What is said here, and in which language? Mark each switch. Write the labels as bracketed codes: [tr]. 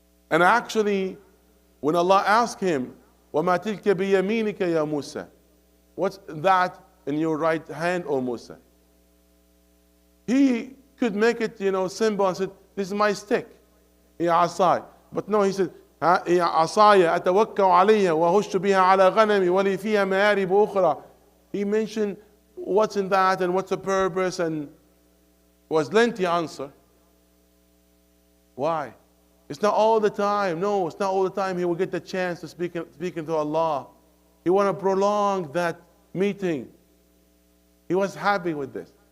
[en] And actually, when Allah asked him, [ar] وَمَا تِلْكَ بِيَمِينِكَ يَا مُوسَى, [en] what's that in your right hand, O Musa? He could make it, simple and said, this is my stick. [ar] يا عصاي. [en] But no, he said, [ar] يا عصاي أتوكل عليها وأهش بها على غنمي ولي فيها مآرب أخرى. [en] He mentioned what's in that and what's the purpose, and was lengthy answer. Why? It's not all the time. No, it's not all the time he will get the chance to speak to Allah. He want to prolong that meeting. He was happy with this.